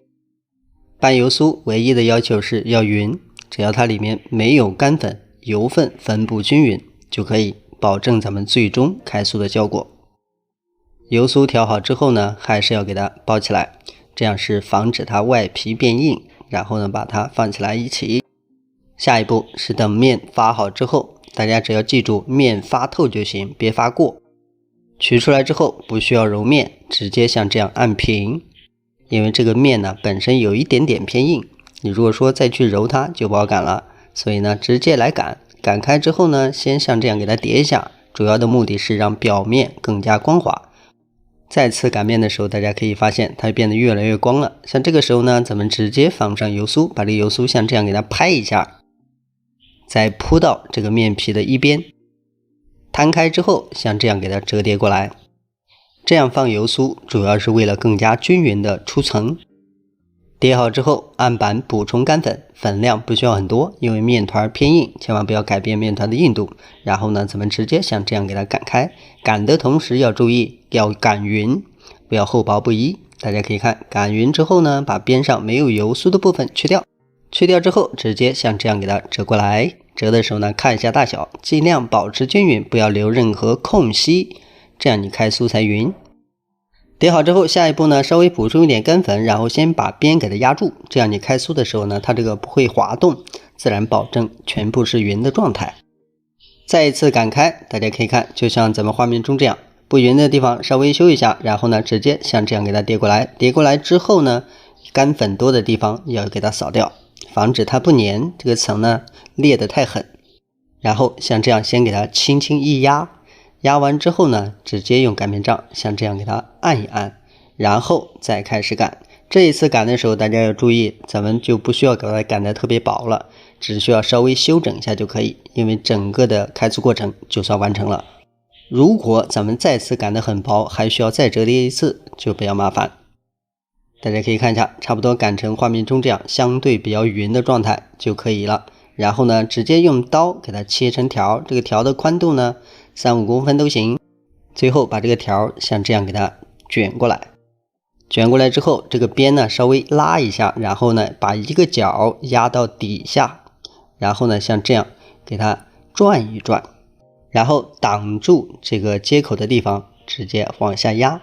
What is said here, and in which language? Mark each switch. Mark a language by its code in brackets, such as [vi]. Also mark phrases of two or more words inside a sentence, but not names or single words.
[zh] 拌油酥唯一的要求是要匀，只要它裡面沒有乾粉，油分分布均匀，就可以保證咱們最終開酥的效果。油酥調好之後呢，還是要給它包起來，這樣是防止它外皮變硬，然後呢把它放起來一起。下一步是等面發好之後，大家只要記住面發透就行，別發過。取出來之後不需要揉面，直接像這樣按平，因為這個面呢本身有一點點偏硬，你如果說再去揉它就不好擀了，所以呢直接來擀。擀開之後呢，先像這樣給它疊一下，主要的目的是讓表面更加光滑。再次擀面的時候，大家可以發現它變得越來越光了。像這個時候呢，咱們直接放上油酥，把這個油酥像這樣給它拍一下，再鋪到這個面皮的一邊。攤開之後，像這樣給它折疊過來。這樣放油酥主要是為了更加均匀的出層。疊好之後，案板補充乾粉，粉量不需要很多，因為面團偏硬，千萬不要改變面團的硬度。然後呢，咱們直接像這樣給它擀開。擀的同時要注意要擀匀，不要厚薄不一。大家可以看，擀匀之後呢，把邊上沒有油酥的部分去掉。去掉之後，直接像這樣給它折過來。折的時候呢，看一下大小，盡量保持均匀，不要留任何空隙，這樣你開酥才匀。疊好之後，下一步呢，稍微補充一點乾粉，然後先把邊給它壓住，這樣你開酥的時候呢，它這個不會滑動，自然保證全部是匀的狀態。再一次擀開，大家可以看，就像咱們畫面中這樣，不匀的地方稍微修一下，然後呢，直接像這樣給它疊過來。疊過來之後呢，乾粉多的地方要給它掃掉，防止它不粘，這個層呢裂得太狠。然後像這樣先給它輕輕一壓，壓完之後呢，直接用擀面杖像這樣給它按一按，然後再開始擀。這一次擀的時候大家要注意，咱們就不需要給它擀得特別薄了，只需要稍微修整一下就可以，因為整個的開酥過程就算完成了。如果咱們再次擀得很薄，還需要再折疊一次，就比較麻煩。大家可以看一下，差不多擀成畫面中這樣相對比較匀的狀態就可以了。然後呢，直接用刀給它切成條，這個條的寬度呢3-5公分都行。最後把這個條像這樣給它捲過來，捲過來之後，這個邊呢稍微拉一下，然後呢把一個角壓到底下，然後呢像這樣給它轉一轉，然後擋住這個接口的地方，直接往下壓。